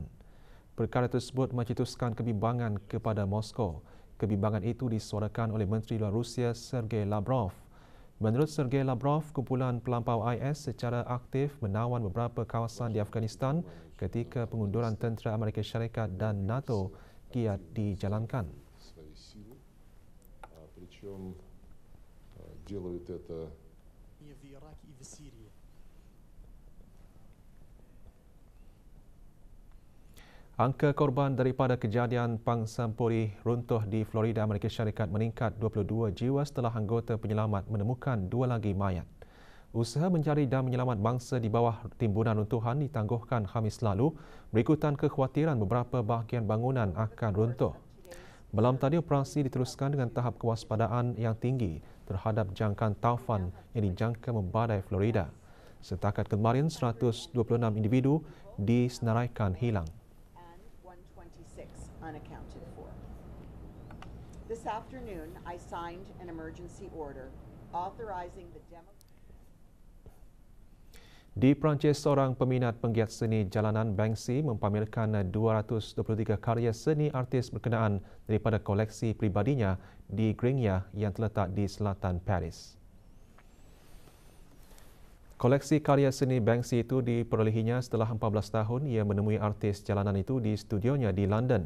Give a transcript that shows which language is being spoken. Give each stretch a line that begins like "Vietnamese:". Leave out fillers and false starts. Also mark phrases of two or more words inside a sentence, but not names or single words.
Malay: Perkara tersebut mencetuskan kebimbangan kepada Moskow. Kebimbangan itu disuarakan oleh Menteri Luar Rusia Sergei Lavrov. Menurut Sergei Lavrov, kumpulan pelampau IS secara aktif menawan beberapa kawasan di Afghanistan ketika pengunduran tentera Amerika Syarikat dan NATO giat dijalankan.
Russian: Причем делают это и в Ираке, и в Сирии.
Malay: Angka korban daripada kejadian pangsampuri runtuh di Florida, Amerika Syarikat meningkat 22 jiwa setelah anggota penyelamat menemukan 2 lagi mayat. Usaha mencari dan menyelamat bangsa di bawah timbunan runtuhan ditangguhkan Khamis lalu berikutan kekhawatiran beberapa bahagian bangunan akan runtuh. Malam tadi, operasi diteruskan dengan tahap kewaspadaan yang tinggi terhadap jangkaan taufan yang dijangka membadai Florida. Setakat kemarin, 126 individu disenaraikan hilang.
English: This afternoon, I signed an emergency order authorizing the
Malay: Di Perancis, seorang peminat penggiat seni jalanan Banksy mempamerkan 223 karya seni artis berkenaan daripada koleksi peribadinya di Grigna yang terletak di selatan Paris. Koleksi karya seni Banksy itu diperolehinya setelah 14 tahun ia menemui artis jalanan itu di studionya di London.